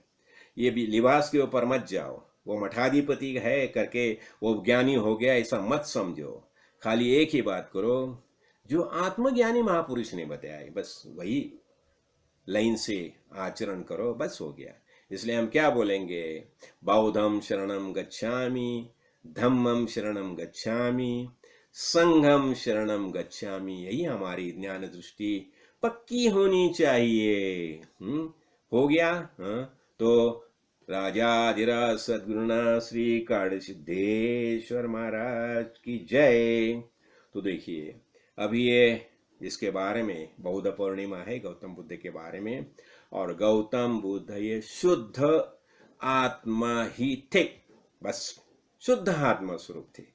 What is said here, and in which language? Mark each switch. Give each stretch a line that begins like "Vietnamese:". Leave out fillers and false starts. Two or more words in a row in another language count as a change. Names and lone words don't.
Hindi: ये भी लिबास के ऊपर मत जाओ, वो मठाधिपति है करके वो ज्ञानी हो गया ऐसा मत समझो। खाली एक ही बात करो जो आत्मज्ञानी महापुरुष ने बताया है, बस वही लाइन से आचरण करो, बस हो गया। इसलिए हम क्या बोलेंगे?
Pali: बौद्धम शरणम गच्छामि, धम्मम शरणम गच्छामि, संघम शरणम गच्छामि।
Hindi: यही हमारी ज्ञान दृष्टि पक्की होनी चाहिए। हो गया? तो राजाधिराज सद्गुरुनाथ श्री काड़ सिद्धेश्वर महाराज की जय। तो देखिए अभी ये इसके बारे में बौद्ध पूर्णिमा है, गौतम बुद्ध के बारे में, और गौतम बुद्ध ये शुद्ध आत्मा ही थे, बस शुद्ध आत्मा स्वरूप थे।